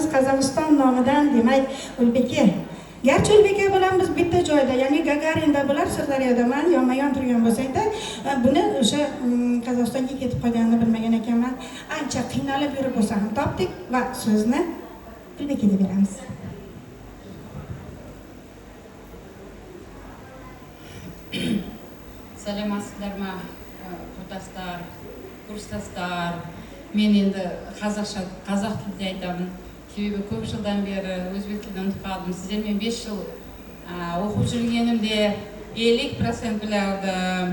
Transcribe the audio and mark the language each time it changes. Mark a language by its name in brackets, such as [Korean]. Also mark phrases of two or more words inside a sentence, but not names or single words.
[Uzbek] Qozog'iston nomidan, demak, Ulbeka. Garchi Ulbeka bilan biz bitta joyda, ya'ni Gagarinda bular Sirdaryoda, men yonma-yon turgan bo'lsak-da, buni o'sha Qozog'istonga ketib qolganini bilmagan ekanman. Ancha qiynalib yurib bo'lsa ham topdik va so'zni Ulbekaga beramiz. [Kazakh] Саламатсыздарма, құрдастар, курстастар. Мен енді қазақ тілде айтамын. Себебі көп жылдан бері өзбек тілін ұмытып қалдым. Сіздермен 5 жыл оқып жүргенімде 50% біледі.